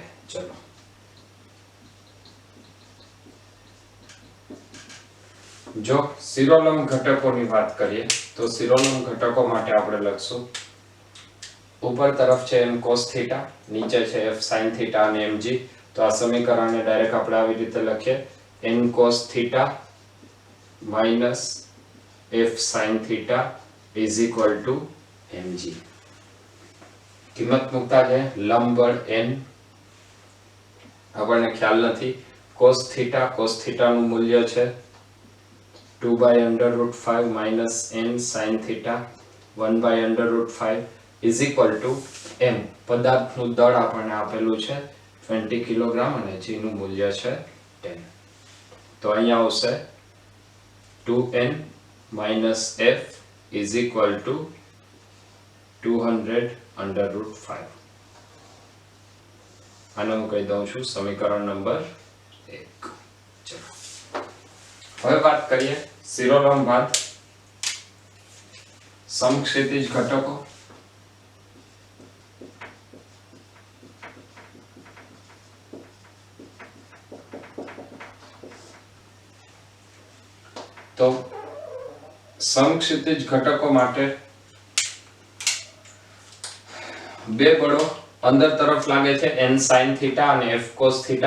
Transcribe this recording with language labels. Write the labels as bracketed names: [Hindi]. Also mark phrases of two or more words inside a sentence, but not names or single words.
[Gujarati] ચલો, જો શિરોલંબ ઘટકોની વાત કરીએ તો શિરોલંબ ઘટકો માટે આપણે લખશું ઉપર તરફ છે n cos θ, નીચે છે f sin θ અને mg. તો આ સમીકરણને ડાયરેક્ટ આપણે આવી રીતે લખીએ, [English] n cos θ minus f sin θ is equal to mg. [Gujarati] કિંમત મૂકતા છે લંબ બળ n, આપણને ખ્યાલ નથી. cos θ નું મૂલ્ય છે [English] 2/√5 minus n sin θ 1/√5 is equal to m. [Gujarati] પદાર્થનું દળ આપણને આપેલું છે 20 કિલોગ્રામ અને g નું મૂલ્ય છે 10. તો અહીંયા આવશે [English] 2n minus f is equal to 200/5. [Gujarati] આને હું કહી દઉં છું સમીકરણ નંબર 1. ચલો, હવે વાત કરીએ શિરોલંબ ભાત સમક્ષિતિજ ઘટકો. તો સમક્ષિતિજ ઘટકો માટે બે બળો અંદર તરફ લાગે છે n sin થીટા અને f cos થીટા.